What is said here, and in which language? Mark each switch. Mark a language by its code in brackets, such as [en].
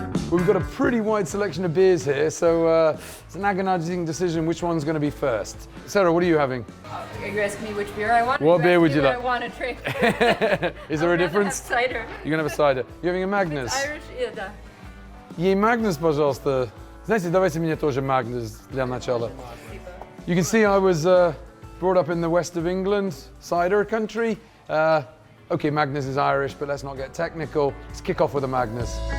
[en] We've got a pretty wide selection of beers here, so it's an agonizing decision which one's going to be first. Sarah, what are you having? Are you asking me which beer I want? What beer would you like? I want to drink. Is there a difference? Have cider. You're going to have a cider. You're having a Magnus? Irish, да. [ru] Ей Magnus, пожалуйста. Знаете, давайте мне тоже Magnus для начала. [en] You can see I was brought up in the west of England, cider country. Okay, Magnus is Irish, but let's not get technical. Let's kick off with a Magnus.